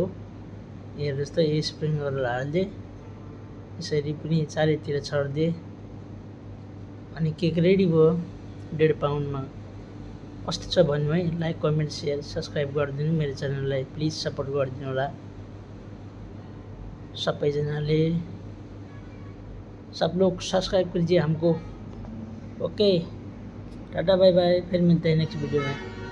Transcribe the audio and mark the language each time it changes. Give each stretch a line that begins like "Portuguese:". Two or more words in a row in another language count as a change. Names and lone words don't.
Nepali: हेर्नुहोस् त यो स्प्रिङ्कलर हालिदिएँ। यसरी पनि चारैतिर छरिदिएँ। अनि
English: cake ready
Nepali: भयो 1.5 पाउन्डमा। कस्तो छ भन्नु है।
English: like, comment, share, subscribe
Nepali: गरिदिनु। मेरो च्यानललाई
English: please support
Nepali: गरिदिनु होला सबैजनाले।
Hindi: सब लोग सब्सक्राइब कीजिए हमको।
English: okay, tata bye bye.
Hindi: फिर मिलते हैं
English: next video
Hindi: में।